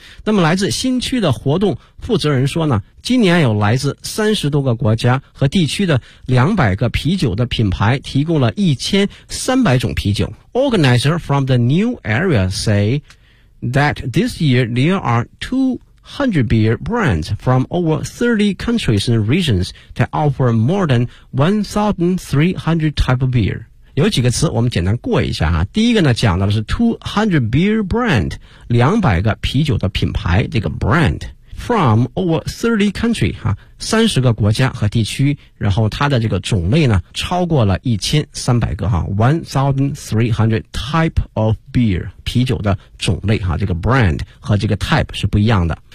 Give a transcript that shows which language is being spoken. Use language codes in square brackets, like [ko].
[zh] 那么来自新区的活动负责人说呢，今年有来自30多个国家和地区的200个啤酒的品牌提供了1300种啤酒。 [en] Organizer from the new area say that this year there are 200 beer brands from over 30 countries and regions that offer more than 1300 type of beer。 [zh] 有几个词我们简单过一下啊。第一个呢讲到的是 [en] 200 beer brand， [zh] 200个啤酒的品牌，这个 [en] brand from over 30 country [zh] 啊，30个国家和地区，然后它的这个种类呢超过了1300个啊， [en] 1300 type of beer， [zh] 啤酒的种类啊，这个 brand 和这个 type 是不一样的。